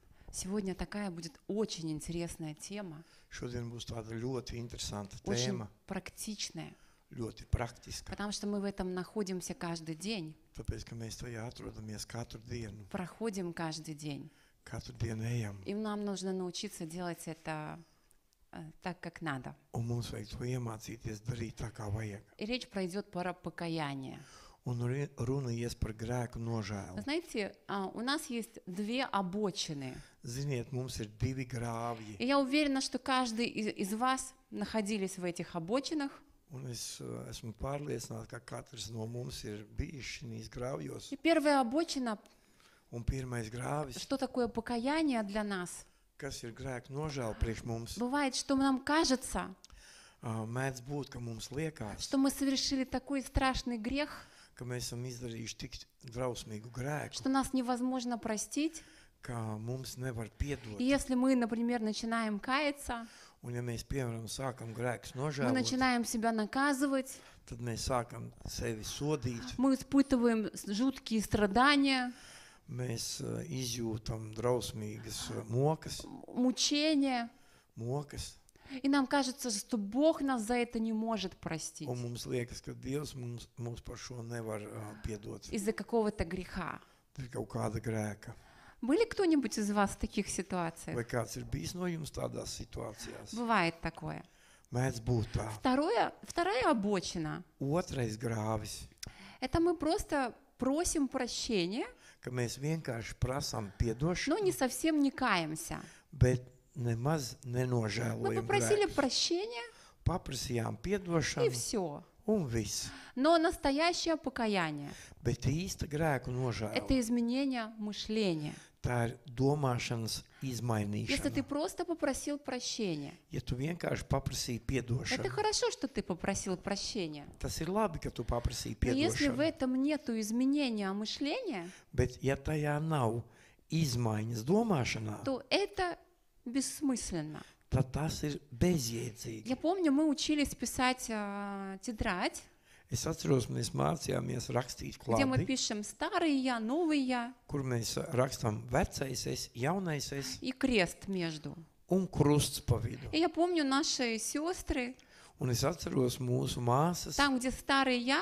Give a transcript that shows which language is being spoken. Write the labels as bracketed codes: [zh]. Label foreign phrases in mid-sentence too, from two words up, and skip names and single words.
[ru] Сегодня такая будет очень интересная тема, [lv] Šodien būs tāda ļoti interesanta [ru] очень [lv] tēma, [ru] практичная, [lv] ļoti praktiska. [ru] потому что мы в этом находимся каждый день, [lv] Tāpēc, ka mēs tajā atrodamies katru dienu, [ru] проходим каждый день. [lv] katru dienu ejam, [ru] И нам нужно научиться делать это так, как надо. [lv] un mums vajag to iemācīties darīt tā, kā vajag. [ru] И речь пройдет про покаяние. [lv] Un runa ies par grēku [ru] Вы [lv] nožēlu. [ru] знаете, у нас есть две обочины. [lv] Ziniet, mums ir divi grāvji, [ru] И я уверена, что каждый из вас находились в этих обочинах. [lv] un es esmu pārliecināts, ka katrs no mums ir bijis šīs grāvjos. [ru] И первая обочина, [lv] Un pirmais grāvis, [ru] что такое покаяние для нас? [lv] kas ir grēku nožēla priekš mums, [ru] Бывает, что нам кажется, [lv] mēdz būt, ka mums liekas, [ru] что мы совершили такой страшный грех, [lv] ka mēs esam izdarījuši tik drausmīgu grēku, [ru] что нас невозможно простить. [lv] ka mums nevar piedot. [ru] И если мы, например, начинаем каяться, [lv] Un ja mēs, piemēram, sākam grēkus [ru] мы [lv] nožēlot, [ru] начинаем себя наказывать, [lv] tad mēs sākam sevi sodīt, [ru] мы испытываем жуткие страдания, [lv] mēs izjūtam drausmīgas mokas, [ru] мучения, и нам кажется, что Бог нас за это не может простить [lv] un mums liekas, ka Dievs mums par šo nevar piedot. [ru] из-за какого-то греха. [lv] Ir kaut kāda grēka. [ru] Были кто-нибудь из вас в таких ситуациях? [lv] Vai kāds ir bijis no jums tādās situācijās? [ru] Бывает такое. [lv] Mēdz būt tā. [ru] Вторая обочина [lv] Otrais grāvis, – [ru] это мы просто просим прощения, [lv] ka mēs vienkārši prasām [ru] но [lv] piedošanu, [ru] не совсем не каемся. [lv] bet nemaz [ru] Мы [lv] nenožēlojam [ru] попросили [lv] grēkus. [ru] прощения, [lv] Paprasījām [ru] и [lv] piedošanu [ru] все. [lv] un viss. [ru] Но настоящее покаяние [lv] Bet īsta grēku – nožēla, [ru] это изменение мышления. [lv] tā ir domāšanas [ru] Если [lv] izmainīšana. [ru] ты просто попросил прощения, [lv] Ja tu vienkārši paprasīji [ru] это [lv] piedošanu, [ru] хорошо, что ты попросил прощения. [lv] tas ir labi, ka tu paprasīji [ru] Но если в [lv] piedošanu. [ru] этом нету изменения мышления, [lv] Bet ja tajā nav izmaiņas domāšanā, [ru] то это бессмысленно. [lv] tad tas ir bezjēdzīgi. [ru] Я помню, мы учились писать тетрадь, [lv] Es atceros, mēs mācījāmies rakstīt [ru] где мы [lv] klādi, [ru] пишем старый я, новый я [lv] kur mēs rakstām vecais es, jaunais es [ru] и крест между. [lv] un krusts pa vidu. [ru] И я помню наши сестры, [lv] Un es atceros mūsu māsas, [ru] там, где старый я,